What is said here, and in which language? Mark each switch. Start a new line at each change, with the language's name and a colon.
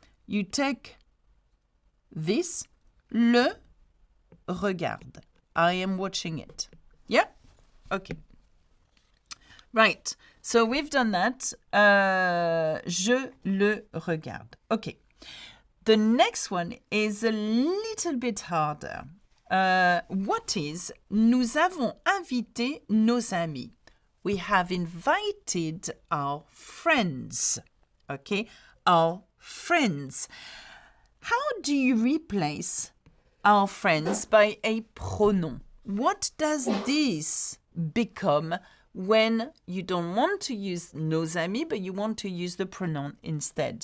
English: You take this,
French: le regarde.
English: I am watching it. Yeah? Okay. Right. So we've done that.
French: Je le regarde.
English: Okay. The next one is a little bit harder. What is
French: nous avons invité nos amis?
English: We have invited our friends. Okay? Our friends. How do you replace our friends by a pronoun? What does this become when you don't want to use
French: nos amis,
English: but you want to use the pronoun instead?